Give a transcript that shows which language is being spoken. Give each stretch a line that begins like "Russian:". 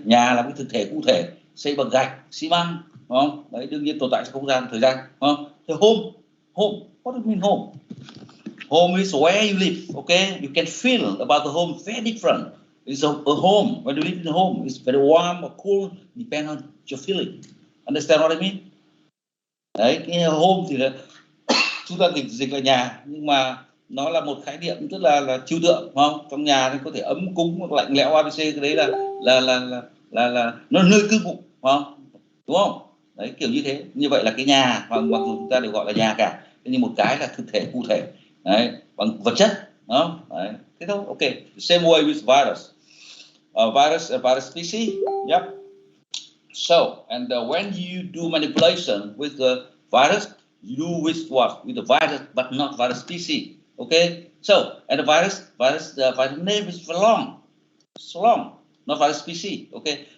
Vietnamese: Nhà là cái thực thể cụ thể, xây bằng gạch, xi măng, đúng không? Đấy, đương nhiên tồn tại trong không gian, thời gian, đúng không?
English: Thế home, what do you mean home? Home is where you live, okay. You can feel about the home very different. It's a home. When you live in a home, it's very warm or cool, depend on your feeling. Understand what I mean?
Vietnamese: Đấy, cái home thì là chúng ta dịch là nhà, nhưng mà nó là một khái niệm rất là trừu tượng, đúng không? Trong nhà thì có thể ấm cúng hoặc lạnh lẽo ABC, cái đấy là nó nơi cư ngụ, đúng không? Đấy, kiểu như thế. Như vậy là cái nhà mà mặc dù chúng ta đều gọi là nhà cả, nhưng một cái là thực thể cụ thể, đấy, bằng vật chất, đó. Đấy, thế thôi.
English: Okay, same way with virus. Virus species. Yep. So, and when you do manipulation with the virus, you do with what? With the virus, but not virus species. Okay. So, and the virus name is long, so long, not virus species. Okay.